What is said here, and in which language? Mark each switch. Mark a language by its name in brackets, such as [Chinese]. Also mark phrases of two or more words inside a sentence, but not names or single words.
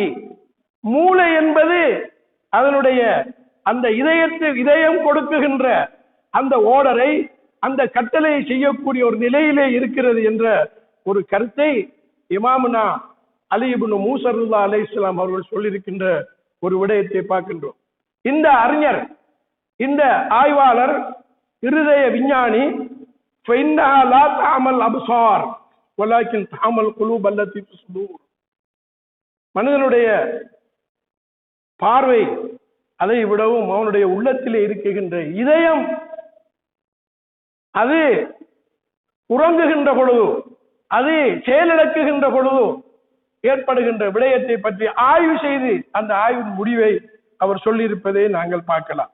[Tamil] மூளை என்பது அதனுடைய அந்த இதயம் கொடுக்குகின்ற அந்த ஓடரை, அந்த கட்டளையை செய்யக்கூடிய ஒரு நிலையிலே இருக்கிறது என்ற ஒரு கருத்தை இமாமுனா அலி இப்னு மூஸா ரிலா அலைஹிஸ்ஸலாம் அவர்கள் சொல்லியிருக்கின்ற ஒரு விடயத்தை பார்க்கின்றோம். இந்த அறிஞர், இந்த ஆய்வாளர், இருதய விஞ்ஞானி, [Arabic] فإنها لا تعمل الأبصار ولكن تعمل القلوب التي في الصدور. [Tamil] மனிதனுடைய பார்வை அதை விடவும் அவனுடைய உள்ளத்திலே இருக்குகின்ற இதயம், அது உறங்குகின்ற பொழுது, அது செயலிழக்குகின்ற பொழுது ஏற்படுகின்ற விடயத்தை பற்றி ஆய்வு செய்து அந்த ஆய்வின் முடிவை அவர் சொல்லியிருப்பதை நாங்கள் பார்க்கலாம்.